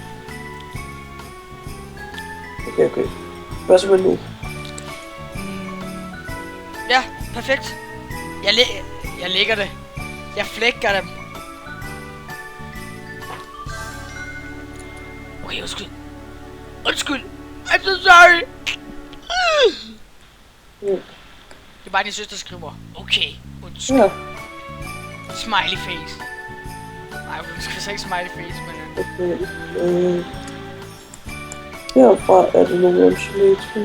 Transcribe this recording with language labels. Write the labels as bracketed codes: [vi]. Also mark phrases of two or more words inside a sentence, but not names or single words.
[da] Okay. Hvad så med nu? Ja, perfekt. Jeg lægger det. Jeg flækker dem. Okay, undskyld. [en] I'm so sorry. [da] Det er bare din søster, der skriver. Okay, undskyld. Ja. [en] Smiley face. [da] Nej, hun skal så ikke [en] smiley face, [da] men... Okay. Herfra er det nogle symmetriske.